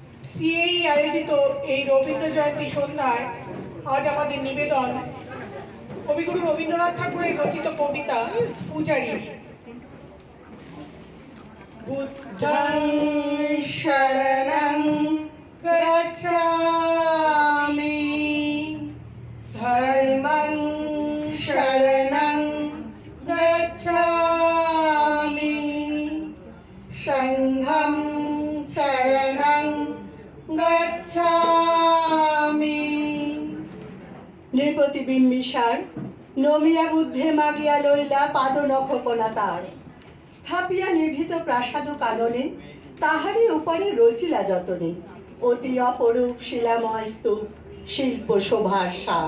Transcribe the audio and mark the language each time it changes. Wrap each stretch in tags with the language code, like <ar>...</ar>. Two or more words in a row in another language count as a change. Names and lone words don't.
<bn>সিএই আয়োজিত এই রবীন্দ্র জয়ন্তী সন্ধ্যায় আজ আমাদের নিবেদন কবিগুরু রবীন্দ্রনাথ ঠাকুরের রচিত কবিতা পূজারী।</bn> <pi>বুদ্ধং শরণং গচ্ছামি, ধর্মং শরণং গচ্ছামি, সংঘং শরণং গচ্ছামি।</pi> <bn>নৃপতি বিম্বিসার নমিয়া বুদ্ধে মাগিয়া লইলা পাদনখকনা তার, স্থাপিয়া নির্ভীত প্রাসাদ কাননে, তাহারই উপরে রচিলা যতনে অতি অপরূপ শিলাময় স্তূপ, শিল্প শোভার সার।</bn>